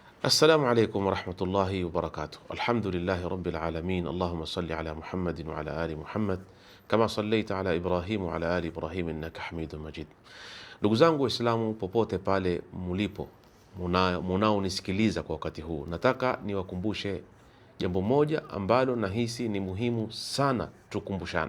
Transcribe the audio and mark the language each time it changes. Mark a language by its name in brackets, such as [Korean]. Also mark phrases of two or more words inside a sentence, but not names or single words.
[Arabic] السلام عليكم ورحمة الله وبركاته. الحمد لله رب العالمين. اللهم صل على محمد وعلى آل محمد كما صليت على إبراهيم وعلى آل إبراهيم إنك حميد مجيد. [Swahili] Ndugu zangu Waislamu popote pale mulipo, munaonisikiliza kwa wakati huu, nataka niwakumbushe jambo moja ambalo nahisi ni muhimu sana tukumbushane.